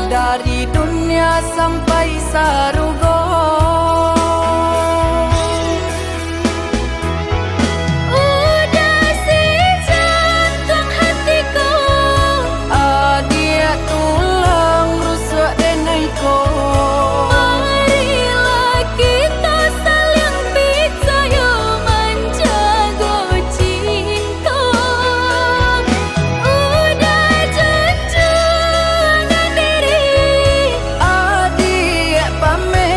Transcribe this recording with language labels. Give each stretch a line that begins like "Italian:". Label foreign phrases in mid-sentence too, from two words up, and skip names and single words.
Minangkabau: dari dunia sampai sarugo. Udah si jantung hatiku, Dia tulang rusuk denaiku.
Indonesian: marilah kita saling percaya menjaga cinta.
Minangkabau: Udah junjungan diri, Dia pamenan